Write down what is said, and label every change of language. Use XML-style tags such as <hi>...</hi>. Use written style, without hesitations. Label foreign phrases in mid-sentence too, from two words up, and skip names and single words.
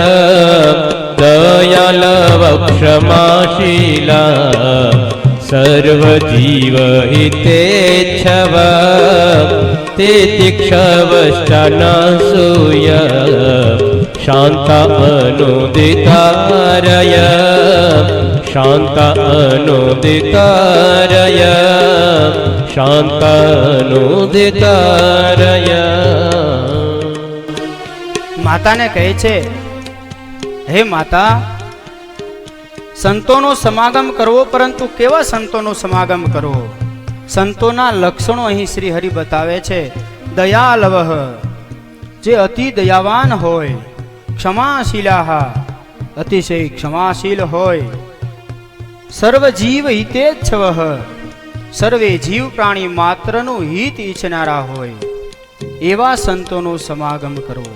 <sa>दयालव क्षमाशीला सर्वजीव हितेच्छव तितिक्षवश्चनसूय शान्त अनुदितारय शान्त अनुदितारय शान्त अनुदितारय.</sa> <gu>માતાને કહે છે, હે માતા, સંતોનો સમાગમ કરવો, પરંતુ કેવા સંતોનો સમાગમ કરવો? સંતોના લક્ષણો અહીં શ્રી હરિ બતાવે છે. દયાલવ, જે અતિ દયાવાન હોય, ક્ષમાશીલા, અતિશય ક્ષમાશીલ હોય,</gu> <sa>सर्वजीव हितेच्छव,</sa> <gu>સર્વે જીવ પ્રાણી માત્રનું હિત ઈચ્છનારા હોય, એવા સંતોનો સમાગમ કરવો.</gu>